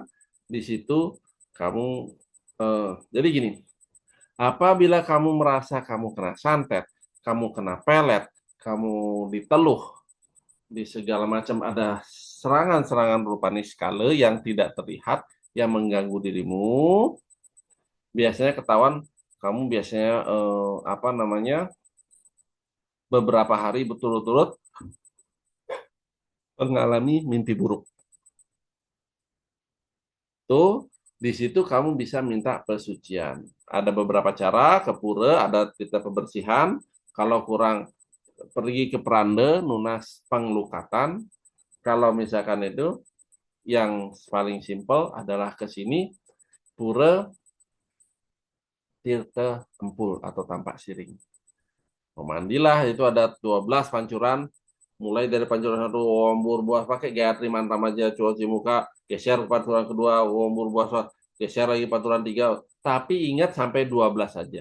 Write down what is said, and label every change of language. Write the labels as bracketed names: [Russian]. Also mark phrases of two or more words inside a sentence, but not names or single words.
[Indonesian] Di situ kamu, jadi gini, apabila kamu merasa kamu kena santet, kamu kena pelet, kamu diteluh, di segala macam ada serangan-serangan berupa niskala yang tidak terlihat, yang mengganggu dirimu, biasanya ketahuan kamu biasanya beberapa hari berturut-turut mengalami mimpi buruk. Tuh, di situ kamu bisa minta pesucian. Ada beberapa cara ke pura, ada kita pembersihan. Kalau kurang pergi ke Prande, [Balinese] nunas penglukatan. [Indonesian] Kalau misalkan itu yang paling simpel adalah ke sini Pura Tirta Empul atau Tampak Siring. Memandilah itu ada 12 pancuran, mulai dari pancuran 1 wombur buah pakai Gayatri mantra aja cuci muka, geser pancuran kedua wombur buah geser lagi pancuran 3, tapi ingat sampai 12 saja.